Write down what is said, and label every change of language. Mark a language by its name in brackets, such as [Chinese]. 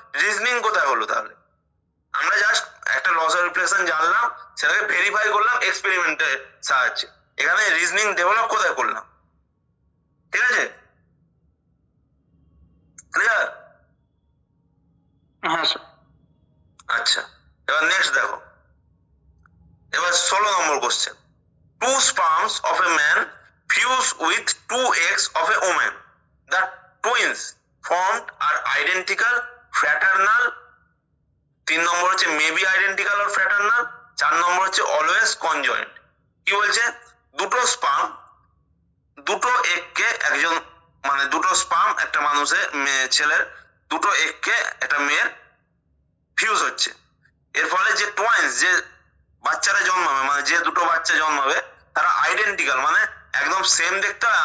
[Bangla] Reasoning কোথায় হলো তাহলে? আমরা জাস্ট একটা লস অফ রিফ্লেকশন জানলাম, সেটাকে ভেরিফাই করলাম এক্সপেরিমেন্টের সাহায্যে। এখানে রিজনিং ডেভেলপ কোথায় করলাম, ঠিক আছে। ক্লিয়ার? হ্যাঁ স্যার। আচ্ছা, এবার নেক্সট দেখো, এবার 16 নম্বর question. [English] 2 sperms of a man fuse with 2 eggs of a woman. The twins formed are identical, fraternal. [Bangla] 3 নম্বর হচ্ছে মেবি আইডেন্টিক্যাল অর ফ্র্যাটার্নাল। 4 নম্বর হচ্ছে অলওয়েজ কনজয়েন্ট। কি বলছে? দুটো স্পার্ম, দুটো এগকে একজন, মানে দুটো স্পার্ম একটা মানুষের ছেলের দুটো এগকে একটা মেয়ের ফিউজ হচ্ছে, এর ফলে যে টুইন্স, যে বাচ্চারা জন্মাবে, মানে যে দুটো বাচ্চা জন্মাবে তারা আইডেন্টিক্যাল, মানে একদম সেম দেখতে হয়।